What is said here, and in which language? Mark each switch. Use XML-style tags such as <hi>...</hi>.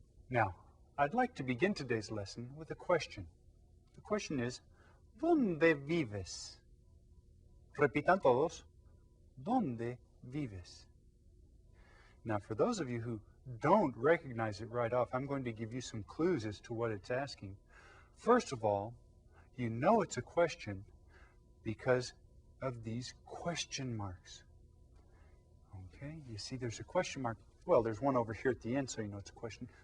<en>Now, I'd like to begin today's lesson with a question. The question is,</en> <es>¿dónde vives? Repitan todos, ¿dónde vives?</es> <en>Now, for those of you who don't recognize it right off, I'm going to give you some clues as to what it's asking. First of all, you know it's a question because of these question marks. Okay, you see there's a question mark. Well, there's one over here at the end, so you know it's a question.</en>